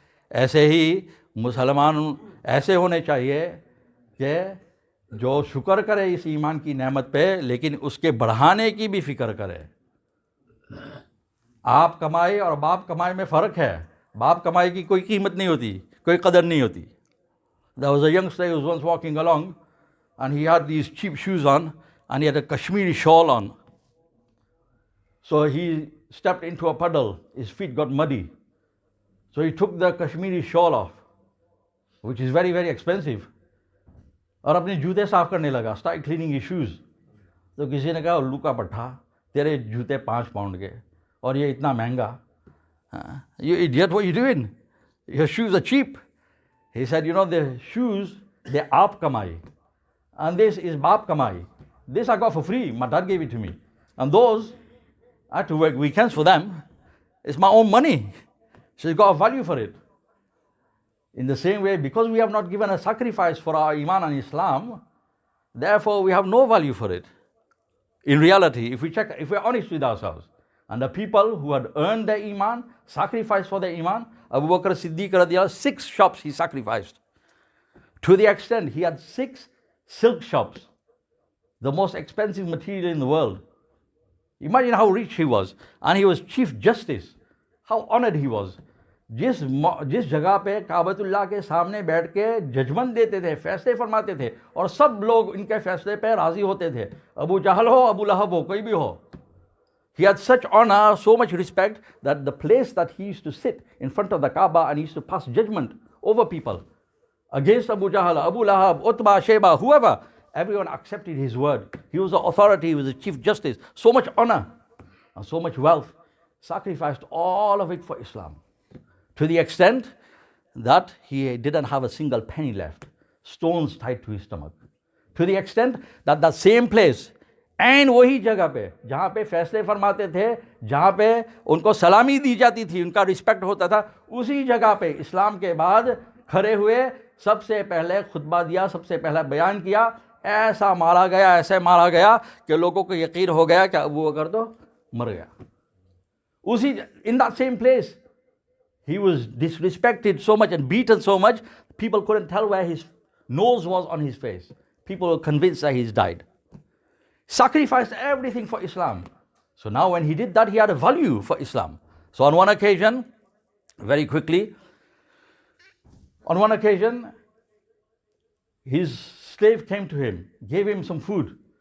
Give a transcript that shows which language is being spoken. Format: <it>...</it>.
<ur>ایسے ہی مسلمان ایسے ہونے چاہیے کہ جو شکر کرے اس ایمان کی نعمت پہ لیکن اس کے بڑھانے کی بھی فکر کرے. آپ کمائی اور باپ کمائی میں فرق ہے. باپ کمائی کی کوئی قیمت نہیں ہوتی، کوئی قدر نہیں ہوتی.</ur> <en>There was a youngster who was once walking along and he had these cheap shoes on and he had a Kashmiri shawl on. So he stepped into a puddle, his feet got muddy. So he took the Kashmiri shawl off, which is very, very expensive.</en> <ur>اور اپنے جوتے صاف کرنے لگا.</ur> <en>Started cleaning his shoes.</en> <ur>تو کسی نے کہا الو کا پٹھا، تیرے جوتے 5 پاؤنڈ کے اور یہ اتنا مہنگا.</ur> <en>You idiot, what are you doing? Your shoes are cheap. He said, you know, the shoes, they're aap kamai. And this is baap kamai. This I got for free. My dad gave it to me. And those, I had to work weekends for them. It's my own money. So you got a value for it. In the same way, because we have not given a sacrifice for our Iman and Islam, therefore we have no value for it. In reality, if we're honest with ourselves, and the people who had earned their Iman, sacrificed for their Iman, Abu Bakr Siddiq radiyallahu, 6 shops he sacrificed. To the extent he had 6 silk shops, the most expensive material in the world. Imagine how rich he was. And he was Chief Justice. How honored he was.</en> <ur>جس جگہ پہ کعبۃ اللہ کے سامنے بیٹھ کے judgment دیتے تھے، فیصلے فرماتے تھے، اور سب لوگ ان کے فیصلے پہ راضی ہوتے تھے، ابو جہل ہو، ابو لہب ہو، کوئی بھی ہو.</ur> <en>He had such honor, so much respect, that the place that he used to sit in front of the Kaaba and he used to pass judgment over people, against Abu Jahl, Abu Lahab, Utbah, Shayba, whoever, everyone accepted his word. He was the authority, he was the Chief Justice. So much honor and so much wealth, sacrificed all of it for Islam. To the extent that he didn't have a single penny left, stones tied to his stomach. To the extent that that same place,</en> <ur>N وہی جگہ پہ جہاں پہ فیصلے فرماتے تھے، جہاں پہ ان کو سلامی دی جاتی تھی، ان کا رسپیکٹ ہوتا تھا، اسی جگہ پہ اسلام کے بعد کھڑے ہوئے، سب سے پہلے خطبہ دیا، سب سے پہلا بیان کیا. ایسا مارا گیا، ایسے مارا گیا کہ لوگوں کو یقین ہو گیا کہ ابو بکر تو مر گیا.</ur> <en>اسی in that same place he was disrespected so much and beaten so much, people couldn't tell where his nose was on his face. People were convinced that he's died. Sacrificed everything for Islam. So now when he did that, he had a value for Islam. So on one occasion, very quickly, on one occasion, his slave came to him, gave him some food.</en>